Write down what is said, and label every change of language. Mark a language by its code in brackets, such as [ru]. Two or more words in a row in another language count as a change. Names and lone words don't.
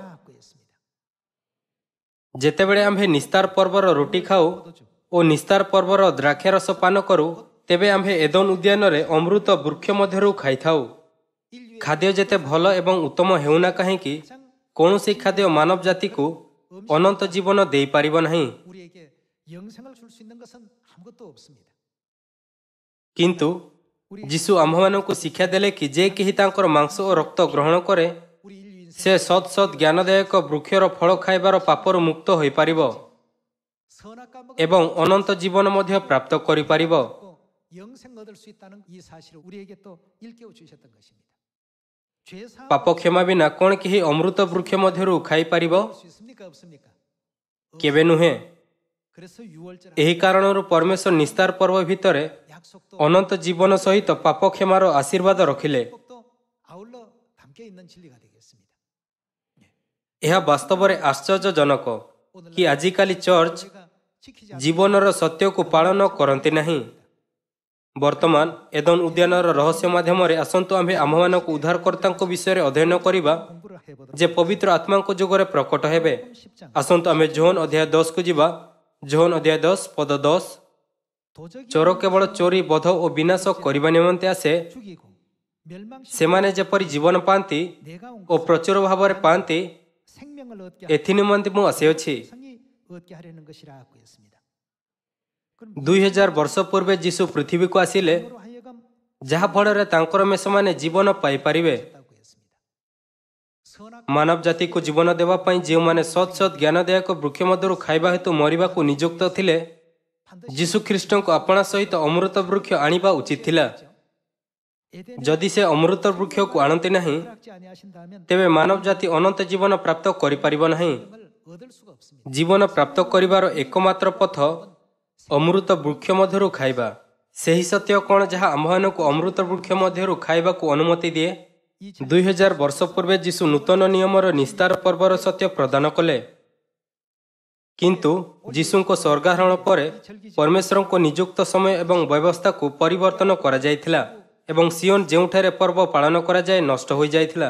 [or] ଯେତେବେଳେ ଆମ୍ଭେ ନିସ୍ତାର ପର୍ବର ରୁଟି ଖାଉ ଓ ନିସ୍ତାର ପର୍ବର ଦ୍ରାକ୍ଷାରସ ପାନ କରୁ, ତେବେ ଆମ୍ଭେ ଏଦନ ଉଦ୍ୟାନରେ ଅମୃତ ବୃକ୍ଷ ମଧ୍ୟରୁ ଖାଇଥାଉ। ଖାଦ୍ୟ ଯେତେ ଭଲ ଏବଂ ଉତ୍ତମ ହେଉନା କାହିଁକି, କୌଣସି ଖାଦ୍ୟ ମାନବ ଜାତିକୁ ଅନନ୍ତ ଜୀବନ ଦେଇପାରିବ ନାହିଁ। [ko] 우리에게 영생을 줄 수 있는 것은 아무것도 없습니다. [or] କିନ୍ତୁ ଯୀଶୁ ଆମ୍ଭମାନଙ୍କୁ ଶିକ୍ଷା ଦେଲେ କି ଯେ କେହି ତାଙ୍କର ମାଂସ ଓ ରକ୍ତ ଗ୍ରହଣ କରେ, [ko] 우리 인류 인생 [or] ସେ ସତ୍ ସତ୍ ଜ୍ଞାନଦାୟକ ବୃକ୍ଷର ଫଳ ଖାଇବାର ପାପରୁ ମୁକ୍ତ ହୋଇପାରିବ [ko] 선악과 [or] ଏବଂ ଅନନ୍ତ ଜୀବନ ମଧ୍ୟ ପ୍ରାପ୍ତ କରିପାରିବ। [ko] 먹고 영생 얻을 수 있다는 이 사실을 우리에게 또 일깨워 주셨던 것입니다. 죄 사함 [or] ପାପ କ୍ଷମା ବିନା କ'ଣ କେହି ଅମୃତ ବୃକ୍ଷ ମଧ୍ୟରୁ ଖାଇପାରିବ? [ko] 수 있습니까 없습니까? [or] କେବେ ନୁହେଁ। [ko] 그래서 유월절 [or] ଏହି କାରଣରୁ ପରମେଶ୍ୱର ନିସ୍ତାର ପର୍ବ ଭିତରେ [ko] 약속도 [or] ଅନନ୍ତ ଜୀବନ ସହିତ ପାପ କ୍ଷମାର ଆଶୀର୍ବାଦ ରଖିଲେ। [ko] 축복도 아울러 담겨 있는 진리가 되겠습니다. [or] ଏହା ବାସ୍ତବରେ ଆଶ୍ଚର୍ଯ୍ୟଜନକ କି ଆଜିକାଲି ଚର୍ଚ୍ଚ [ko] 우리가 지키지 않는 [or] ଜୀବନର ସତ୍ୟକୁ ପାଳନ କରନ୍ତି ନାହିଁ। ବର୍ତ୍ତମାନ ଏଦନ ଉଦ୍ୟାନର ରହସ୍ୟ ମାଧ୍ୟମରେ ଆସନ୍ତୁ ଆମ୍ଭେ ଆମ୍ଭମାନଙ୍କୁ ଉଦ୍ଧାରକର୍ତ୍ତାଙ୍କ ବିଷୟରେ ଅଧ୍ୟୟନ କରିବା, [ko] 공부를 해보도록 [or] ଯେ ପବିତ୍ର ଆତ୍ମାଙ୍କ ଯୁଗରେ ପ୍ରକଟ ହେବେ। [ko] 10장 [or] ଆସନ୍ତୁ ଆମେ ଜୋହନ ଅଧ୍ୟାୟ 10କୁ ଯିବା। ଜୋହନ ଅଧ୍ୟାୟ 10 ପଦ 10। [ko] 도적이 [or] ଚୋର କେବଳ ଚୋରି, ବଧ ଓ ବିନାଶ କରିବା ନିମନ୍ତେ ଆସେ। [ko] 죽이고 멸망시키고 [or] ସେମାନେ ଯେପରି ଜୀବନ ପାଆନ୍ତି [ko] 내가 온 [or] ଓ ପ୍ରଚୁର ଭାବରେ ପାଆନ୍ତି, [ko] 생명을 얻게 [or] ଏଥି ନିମନ୍ତେ ମୁଁ ଆସିଅଛି। [ko] 성이 얻게 하려는 것이라고 했습니다. 그럼 [or] 2000 ବର୍ଷ ପୂର୍ବେ ଯୀଶୁ ପୃଥିବୀକୁ ଆସିଲେ, [ko] 무엇으로 하여금 [or] ଯାହାଫଳରେ ତାଙ୍କର ମେଷମାନେ ଜୀବନ ପାଇପାରିବେ। [ko] 했다고 했습니다. 선악 [or] ମାନବ ଜାତିକୁ ଜୀବନ ଦେବା ପାଇଁ ଯେଉଁମାନେ ସତ୍ ସତ୍ ଜ୍ଞାନଦାୟକ ବୃକ୍ଷ ମଧ୍ୟରୁ ଖାଇବା ହେତୁ ମରିବାକୁ ନିଯୁକ୍ତ ଥିଲେ, [ko] 반드시 [or] ଯୀଶୁ ଖ୍ରୀଷ୍ଟଙ୍କୁ ଆପଣା ସହିତ ଅମୃତ ବୃକ୍ଷ ଆଣିବା ଉଚିତ ଥିଲା। [ko] 에덴 [or] ଯଦି ସେ ଅମୃତ ବୃକ୍ଷକୁ ଆଣନ୍ତି ନାହିଁ, [ko] 허락지 아니하신다면 [or] ତେବେ ମାନବ ଜାତି ଅନନ୍ତ ଜୀବନ ପ୍ରାପ୍ତ କରିପାରିବ ନାହିଁ। [ko] 생명을 얻을 수가 없습니다. [or] ଜୀବନ ପ୍ରାପ୍ତ କରିବାର ଏକମାତ୍ର ପଥ ଅମୃତ ବୃକ୍ଷ ମଧ୍ୟରୁ ଖାଇବା। ସେହି ସତ୍ୟ କ'ଣ ଯାହା ଆମ୍ଭମାନଙ୍କୁ ଅମୃତ ବୃକ୍ଷ ମଧ୍ୟରୁ ଖାଇବାକୁ ଅନୁମତି ଦିଏ? [ko] 이 [or] 2000 ବର୍ଷ ପୂର୍ବେ ଯୀଶୁ ନୂତନ ନିୟମର ନିସ୍ତାର ପର୍ବର ସତ୍ୟ ପ୍ରଦାନ କଲେ। କିନ୍ତୁ ଯୀଶୁଙ୍କ ସ୍ୱର୍ଗାରୋହଣ ପରେ ପରମେଶ୍ୱରଙ୍କ ନିଯୁକ୍ତ ସମୟ ଏବଂ ବ୍ୟବସ୍ଥାକୁ ପରିବର୍ତ୍ତନ କରାଯାଇଥିଲା ଏବଂ ସିଓନ ଯେଉଁଠାରେ ପର୍ବ ପାଳନ କରାଯାଏ ନଷ୍ଟ ହୋଇଯାଇଥିଲା।